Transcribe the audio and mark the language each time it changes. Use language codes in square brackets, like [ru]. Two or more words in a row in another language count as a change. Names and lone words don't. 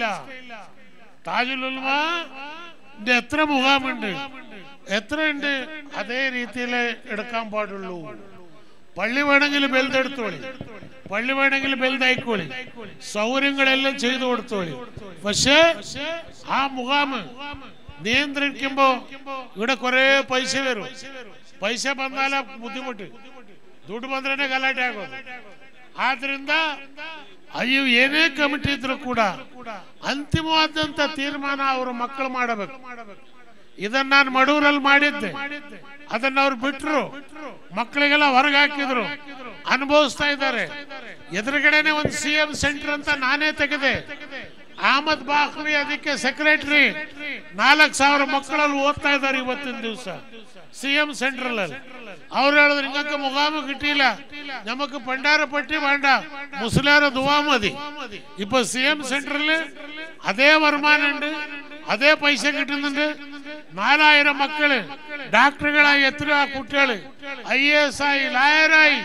[ml] താജുൽ ഉൽമാന്റെ എത്ര മുഖാമുണ്ട്, എത്രയുണ്ട്, അതേ രീതിയിൽ എടുക്കാൻ പാടുള്ളൂ. പള്ളി വേണമെങ്കിൽ ബെൽതെടുത്തോളി, പള്ളി വേണമെങ്കിൽ ബെൽതായിക്കോളി, സൗകര്യങ്ങളെല്ലാം ചെയ്തു കൊടുത്തോളി. പക്ഷേ ആ മുഖാമ് നിയന്ത്രിക്കുമ്പോ ഇവിടെ കുറെ പൈസ വരും. [kn] ಪೈಸ ಬಂದಾಲ ಬುದ್ಧಿಮುಟ್ಟು ದುಡ್ಡು ಬಂದ್ರೆ ಗಲಾಟೆ ಆಗೋದು. ಆದ್ರಿಂದ ಅಯ್ಯೋ ಏನೇ ಕಮಿಟಿ ಇದ್ರು ಕೂಡ ಅಂತಿಮವಾದಂತ ತೀರ್ಮಾನ ಅವರು ಮಕ್ಕಳು ಮಾಡಬೇಕು. ಇದನ್ನ ನಾನು ಮಡೂರಲ್ಲಿ ಮಾಡಿದ್ದೆ, ಅದನ್ನ ಅವ್ರು ಬಿಟ್ರು, ಮಕ್ಕಳಿಗೆಲ್ಲ ಹೊರಗೆ ಹಾಕಿದ್ರು, ಅನುಭವಿಸ್ತಾ ಇದ್ದಾರೆ. ಎದುರುಗಡೆನೆ ಒಂದು CM ಸೆಂಟರ್ ಅಂತ ನಾನೇ ತೆಗೆದೆ. ಅಹಮದ್ ಬಾಖ್ರಿ ಅದಕ್ಕೆ ಸೆಕ್ರೆಟರಿ. 4,000 ಮಕ್ಕಳಲ್ಲಿ ಓದ್ತಾ ಇದ್ದಾರೆ ಇವತ್ತಿನ ದಿವಸ CM ಸೆಂಟ್ರಲ್ ಅಲ್ಲಿ. ಅವ್ರು ಹೇಳಿದ್ರು [ml] നിങ്ങൾക്ക് മുഖാമ് കിട്ടിയില്ല, നമുക്ക് പണ്ടാരപ്പെട്ടി വേണ്ട, മുസ്ലിയാരെ ദുആ മതി. ഇപ്പൊ CM സെന്ററിൽ അതേ വരുമാനമുണ്ട്, അതേ പൈസ കിട്ടുന്നുണ്ട്. 4,000 മക്കള് ഡോക്ടറുകളായി, എത്ര കുട്ടികള് IAS ആയി, ലായറായി.